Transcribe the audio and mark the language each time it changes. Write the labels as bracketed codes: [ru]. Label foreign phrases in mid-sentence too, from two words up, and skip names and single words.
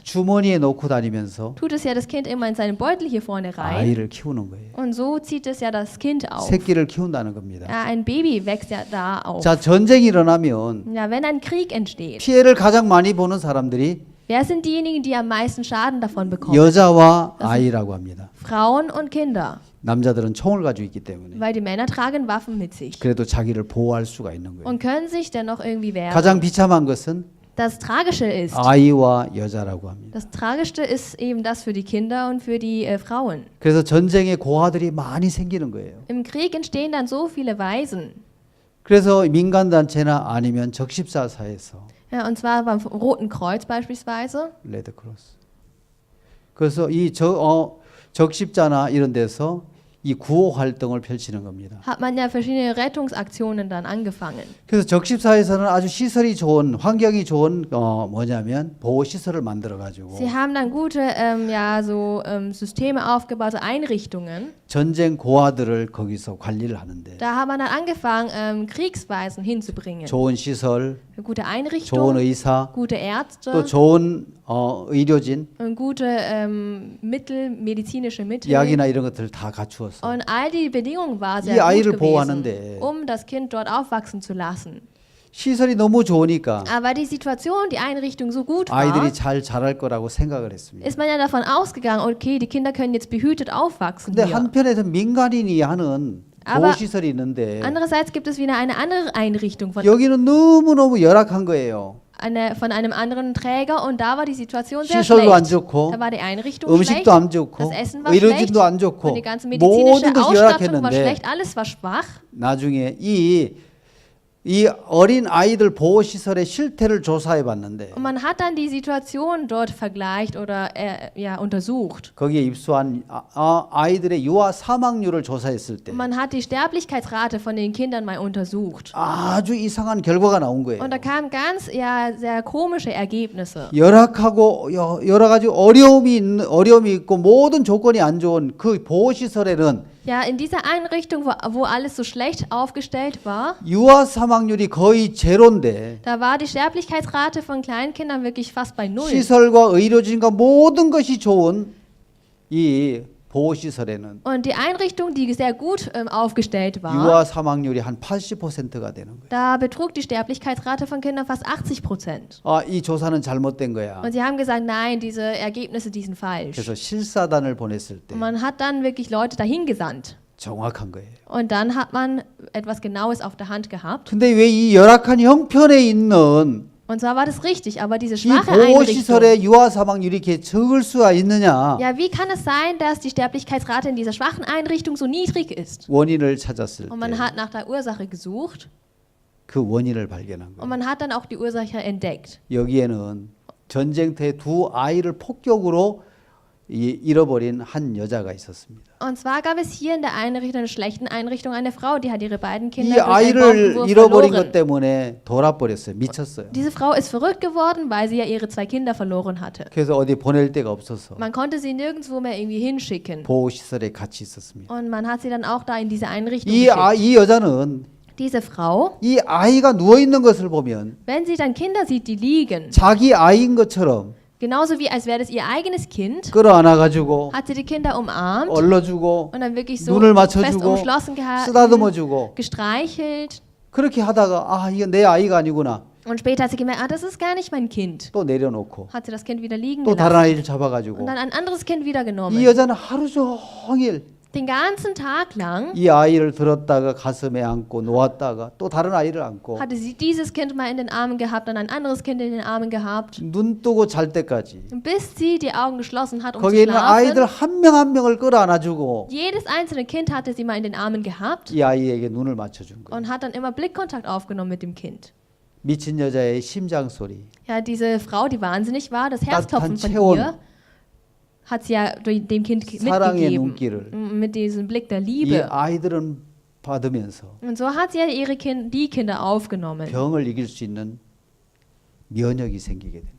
[ko] 주머니에 넣고 다니면서 [de] tut es ja das Kind immer in seinen Beutel hier vorne rein. [ko] 아이를 키우는 거예요. [de] Und so zieht es ja das Kind auf. [ko] 새끼를 키운다는 겁니다. [de] Ja, ein Baby wächst ja da auf. [ko] 자, 전쟁이 일어나면 [de] Ja, wenn ein Krieg entsteht, [ko] 피해를 가장 많이 보는 사람들이 [de] wer sind diejenigen, die am meisten Schaden davon bekommen? [ko] 여자와 아이라고 합니다. [de] Frauen und Kinder. [ko] 남자들은 총을 가지고 있기 때문에 [de] Weil die Männer tragen Waffen mit sich [ko] 그래도 자기를 보호할 수가 있는 거예요. [de] und können sich dennoch irgendwie wehren. [ko] 가장 비참한 것은 [de] Das Tragische ist, [ko] 아이와 여자라고 합니다. [de] das Tragischste ist eben das für die Kinder und für die Frauen. [ko] 그래서 전쟁에 고아들이 많이 생기는 거예요. [de] Im Krieg entstehen dann so viele Waisen. [ko] 그래서 민간단체나 아니면 적십사사에서 [de] Ja, und zwar beim Roten Kreuz beispielsweise. [ko] 레드크로스. 그래서 이 적십자나 이런 데서 이 구호 활동을 펼치는 겁니다. [de] Hat man ja verschiedene Rettungsaktionen dann angefangen. [ko] 그래서 적십사에서는 아주 시설이 좋은 환경이 좋은 뭐냐면 보호 시설을 만들어 가지고 [de] Sie haben dann gute Systeme aufgebaut, so Einrichtungen. [ko] 전쟁 고아들을 거기서 관리를 하는데 [de] Da hat man dann angefangen, Kriegsweisen hinzubringen. [ko] 좋은 시설, [de] Gute [ko] 좋은 [de] Einrichtungen, [ko] 의사, [de] gute [ko] 또 [de] Ärzte [ko] 좋은 의료진, [de] und gute medizinische Mittel. [ko] 약이나 이런 것들을 다 갖추었어. [de] Und all die Bedingungen waren [ko] 이 [de] sehr [ko] 아이를 [de] gut [ko] 보호하는데 [de] gewesen, das Kind dort aufwachsen zu lassen. [ko] 시설이 너무 좋으니까 [de] Aber die Situation, die Einrichtung so gut war, [ko] 아이들이 잘 자랄 거라고 생각을 했습니다. [de] ist man ja davon ausgegangen, okay, die Kinder können jetzt behütet aufwachsen [ko] 근데 [de] hier. [ko] 한편에서 민간인이 하는 [de] Aber [ko] 보호시설이 있는데 [de] Andererseits gibt es wieder eine andere Einrichtung [ko] 여기는 너무너무 열악한 거예요. [de] von einem anderen Träger und da war die Situation sehr [ko] 시설도 안 [de] schlecht. [ko] 좋고 [de] Da war die Einrichtung schlecht, [ko] 음식도 안 좋고 [de] das Essen war schlecht [ko] 의료진도 안 [de] und [ko] 좋고 [de] die ganze medizinische [ko] 모든 것이 [de] Ausstattung war [ko] 열악했는데 [de] schlecht, alles war schwach. [ko] 나중에 이 어린 아이들 보호시설의 실태를 조사해 봤는데 [de] Und man hat dann die Situation dort vergleicht oder untersucht. [ko] 거기에 입소한 아이들의 유아 사망률을 조사했을 때 [de] Und man hat die Sterblichkeitsrate von den Kindern mal untersucht. [ko] 아주 이상한 결과가 나온 거예요. [de] Und da kamen ganz sehr komische Ergebnisse. [ko] 열악하고 여러 가지 어려움이 있고 모든 조건이 안 좋은 그 보호시설에는 [de] Ja, in dieser Einrichtung, wo alles so schlecht aufgestellt war, [ko] 유아 사망률이 거의 제로인데 [de] da war die Sterblichkeitsrate von Kleinkindern wirklich fast bei null. [ko] 시설과 의료진과 모든 것이 좋은 이 보호시설에는 [de] Und die Einrichtung, die sehr gut aufgestellt war, [ko] 유아 사망률이 한 80%가 되는 거예요. [de] da betrug die Sterblichkeitsrate von Kindern fast 80%. [ko] 이 조사는 잘못된 거야. [de] Und sie haben gesagt, nein, diese Ergebnisse, die sind falsch. [ko] 그래서 실사단을 보냈을 때 [de] Und man hat dann wirklich Leute dahin gesandt. [ko] 정확한 거예요. [de] Und dann hat man etwas Genaues auf der Hand gehabt. [ko] 근데 왜 이 열악한 형편에 있는 [de] Und zwar war das richtig, aber diese [ko] 이 [de] schwache Einrichtung. [ko] 보호시설의 유아 사망률이 이렇게 적을 수가 있느냐? [de] Ja, wie kann es sein, dass die Sterblichkeitsrate in dieser schwachen Einrichtung so niedrig ist? [ko] 원인을 찾았을 [de] Und man [ko] 때 [de] hat nach der Ursache gesucht [ko] 그 원인을 발견한 [de] und [ko] 거예요. [de] man hat dann auch die Ursache entdeckt. [ko] 여기에는 전쟁터에 두 아이를 폭격으로 잃어버린 한 여자가 있었습니다. [de] Und zwar gab es hier in der Einrichtung, einer schlechten Einrichtung, eine Frau, die hat ihre beiden [ko] 이 [de] Kinder durch einen [ko] 아이를 [de] Bombenwurf [ko] 잃어버린 것 [de] verloren. [ko] 때문에 돌아버렸어요. 미쳤어요. [de] Diese Frau ist verrückt geworden, weil sie ja ihre zwei Kinder verloren hatte. [ko] 그래서 어디 보낼 데가 없어서 [de] Man konnte sie nirgendwo mehr irgendwie hinschicken. [ko] 보호시설에 같이 있었습니다. [de] Und man hat sie dann auch da in diese Einrichtung [ko] 이 [de] geschickt. [ko] 여자는 [de] Diese Frau, [ko] 이 아이가 누워 있는 것을 보면 [de] wenn sie dann Kinder sieht, die liegen, [ko] 자기 아이인 것처럼 [de] genauso wie als wäre das ihr eigenes Kind, [ko] 끌어안아가지고 [de] hat sie die Kinder umarmt [ko] 얼러주고 [de] und dann wirklich so [ko] 눈을 [de] fest [ko] 맞춰주고 [de] umschlossen gehalten, [ko] 쓰다듬어주고 [de] gestreichelt. [ko] 그렇게 하다가 이건 내 아이가 아니구나 [de] Und später hat sie gemerkt, das ist gar nicht mein Kind. [ko] 또 내려놓고 [de] Hat sie das Kind wieder liegen [ko] 또 다른 [de] gelassen [ko] 아이를 잡아가지고 [de] und dann ein anderes Kind wieder genommen. [ko] 이 여자는 하루 종일 [de] Den ganzen Tag lang [ko] 이 아이를 들었다가 가슴에 안고 놓았다가 또 다른 아이를 안고 [de] hatte sie dieses Kind mal in den Armen gehabt, dann ein anderes Kind in den Armen gehabt, [ko] 눈 뜨고 잘 때까지 [de] bis sie die Augen geschlossen hat, um [ko] 거기에 [de] zu [ko] 있는 아이들 [de] schlafen. [ko] 한 명 한 명을 끌어안아주고 [de] Jedes einzelne Kind hatte sie mal in den Armen gehabt [ko] 이 아이에게 눈을 맞춰준 거예요. [de] und hat dann immer Blickkontakt aufgenommen mit dem Kind. [ko] 미친 여자의 심장 소리, [de] Ja, diese Frau, die wahnsinnig war, das Herzklopfen [ko] 따뜻한 [de] von [ko] 체온, [de] ihr, hat sie ja dem Kind [ko] 사랑의 [de] mitgegeben. [ko] 눈길을 [de] Mit diesem Blick der [ko] 이 [de] Liebe. [ko] 아이들은 받으면서 [de] Und so hat sie ja die Kinder aufgenommen. [ko] 병을 이길 수 있는 면역이 생기게 됩니다.